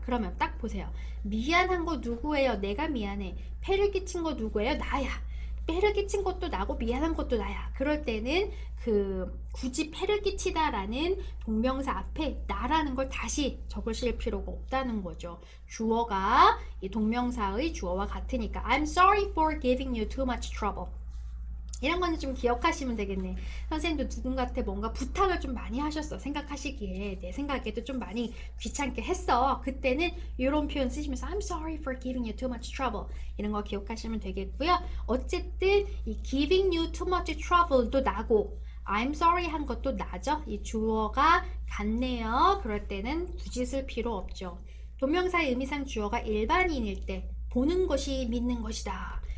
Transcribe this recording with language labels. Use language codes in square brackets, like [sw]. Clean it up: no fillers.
[ko] 그러면 딱 보세요. 미안한 거 누구예요? 내가 미안해. 폐를 끼친 거 누구예요? 나야. 폐를 끼친 것도 나고 미안한 것도 나야. 그럴 때는 굳이 폐를 끼치다라는 동명사 앞에 나라는 걸 다시 적으실 필요가 없다는 거죠. 주어가 이 동명사의 주어와 같으니까 [en] I'm sorry for giving you too much trouble. [ko] 이런 거는 좀 기억하시면 되겠네. 선생님도 누군가한테 뭔가 부탁을 좀 많이 하셨어. 생각하시기에 내 생각에도 좀 많이 귀찮게 했어. 그때는 이런 표현 쓰시면서 [en] I'm sorry for giving you too much trouble. [ko] 이런 거 기억하시면 되겠고요. 어쨌든 이 [en] giving you too much trouble [ko] 도 나고 [en] I'm sorry [ko] 한 것도 나죠. 이 주어가 같네요. 그럴 때는 굳이 쓸 필요 없죠. 동명사의 의미상 주어가 일반인일 때 보는 것이 믿는 것이다.